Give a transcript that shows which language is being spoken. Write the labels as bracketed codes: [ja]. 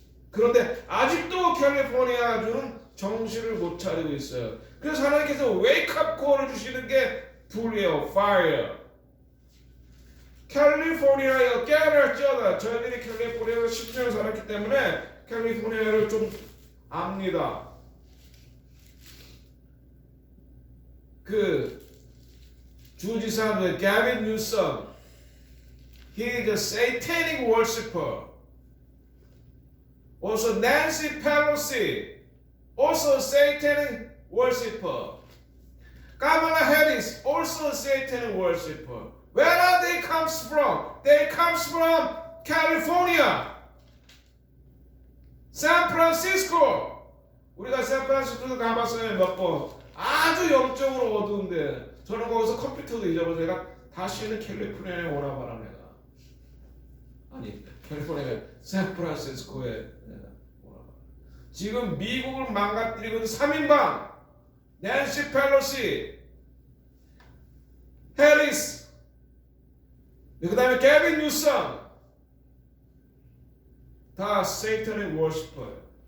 [ko] 그런데 아직도 캘리포니아주는 정신을 못 차리고 있어요. 그래서 하나님께서 웨이크업 콜을 주시는 게 불이에요. [en] fire. [ko] 캘리포니아에 깨어날지어다. 저희들이 캘리포니아에서 10년 살았기 때문에 캘리포니아를 좀 압니다. 그 주지사 [en] 게빈 뉴섬, he is a satanic worshipper. Also Nancy Pelosi, also a satanic worshipper. Kamala Harris, also a satanic worshipper. Where are they comes from? They comes from California, San Francisco. [ko] 우리가 샌프란시스코도 가봤어요 몇 번. 아주 영적으로 어두운데 저는 거기서 컴퓨터도 잊어버려서 내가 다시는 캘리포니아에 오나 봐라 내가. 아니 캘리포니아가 샌프란시스코에 내가 오나 봐라. 지금 미국을 망가뜨리고 있는 3인방 낸시 펠로시, 해리스, 그 다음에 게빈 뉴섬 다 세이탄의 워시퍼예요.